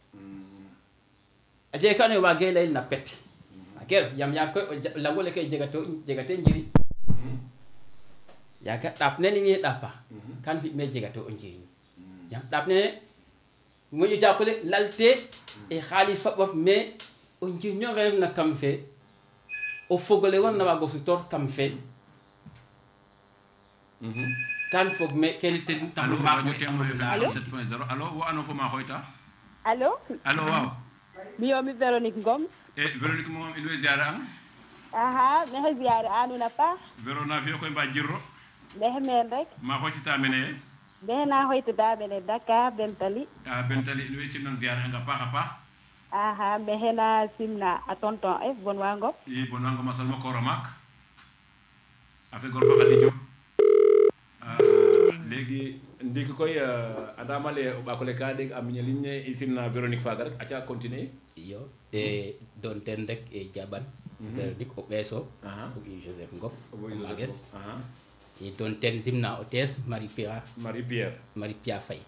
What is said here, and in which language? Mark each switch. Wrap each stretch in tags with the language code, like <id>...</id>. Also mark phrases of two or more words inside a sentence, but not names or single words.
<srr>a jega ka ando naye waage leyel na pet ake ref yam koy langole ke jegate njiriñ yaga ɗaap nene wiye ɗaapa kan fi me jegate o njiriñ yam ɗaap nene moƴo japole lalte e xaalis fa ɓof mais o njirño nge refna kam fe o fogole warna waago sutor kam fe kan fog me kene ten taxu radio Témoin FM 107.0 alo wo ano fo ma xooyta allo waaw miyo mi Véronique Ngom Véronique moom in way ziare ang aha maxey ziare a nuun a paax Véro na fiyo koy mba jirro maxey meen rek ma xooytita mene ye maxey na xooytita mene Dakar Bentali Bentali in way simnan ziare ang a paax a paax aha maxey na simna a tonton F bon wa Ngom i bon wa Ngom a salma koor a maak a fe gor fa Khady Diop léegi ndiki koy andama le o ɓakole ka ɗeg a miñalin ne i simna Véronique faga rek aca continuer iyo doon ten rek jaɓan Véronique o ɓeeso o ɓiy Joseph Ngom mages i doon ten simna o tees Marie Pierre Faye</srr>